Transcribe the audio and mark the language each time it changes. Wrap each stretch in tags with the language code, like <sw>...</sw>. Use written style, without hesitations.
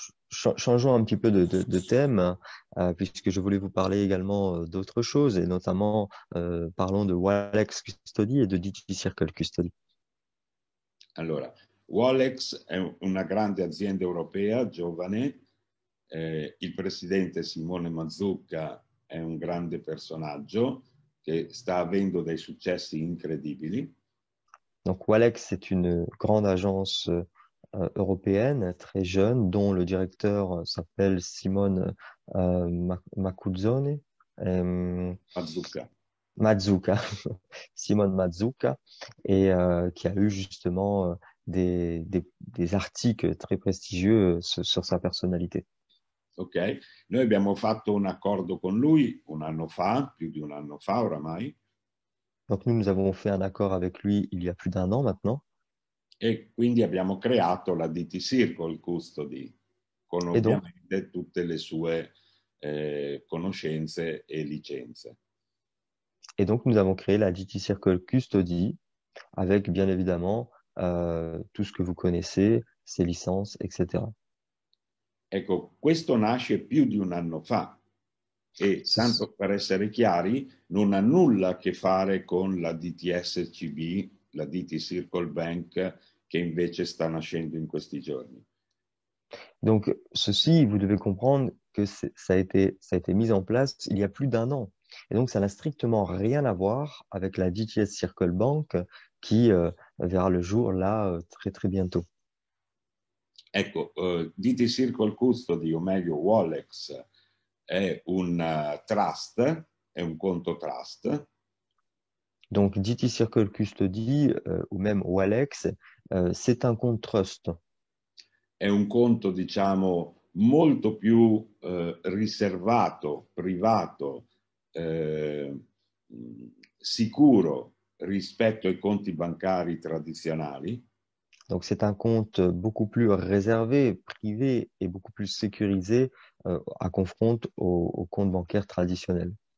<fr>changeons un petit peu de thème, puisque je voulais vous parler également d'autres choses, et notamment parlons de Walex Custody et de DT Circle Custody.</fr> <it>Allora, Wallex è una grande azienda europea, giovane, il presidente Simone Mazzucca è un grande personaggio che sta avendo dei successi incredibili.</it> <fr>Donc Walex, c'est une grande agence européenne, très jeune, dont le directeur s'appelle Simone Macuzzone, Mazzucca. Mazzucca, Simone Mazzucca, et qui a eu justement des articles très prestigieux sur sa personnalité.</fr> <it>Ok, noi abbiamo fatto un accordo con lui un anno fa, più di un anno fa oramai.</it> <fr>Donc nous avons fait un accord avec lui il y a plus d'un an maintenant.</fr> <it>E quindi abbiamo creato la DT Circle Custody con</it> <fr>Et donc,</fr> <it>ovviamente tutte le sue conoscenze e licenze.</it> <fr>et donc nous avons créé la DT Circle Custody avec bien évidemment tout ce que vous connaissez, ses licences, etc.</fr> <it>Ecco, questo nasce più di un anno fa e, Ce- tanto per essere chiari, non ha nulla a che fare con la DTSCB, la DT Circle Bank, che invece sta nascendo in questi giorni.</it> <fr>Donc, ceci, vous devez comprendre que ça a été mis en place il y a plus d'un an. Et donc, ça n'a strictement rien à voir avec la DTS Circle Bank qui verra le jour là très très bientôt.</fr> <it>Ecco, DT Circle Custody, o meglio Wallex, è un trust, è un conto trust.</it> <fr>Donc, DT Circle Custody ou même Walex, c'est un compte trust.</fr> <it>È un conto, diciamo, molto più riservato, privato, eh, sicuro rispetto ai conti bancari tradizionali.</it> <fr>Donc, c'est un compte beaucoup plus réservé, privé et beaucoup plus sécurisé à confronte au compte bancaire traditionnel.</fr>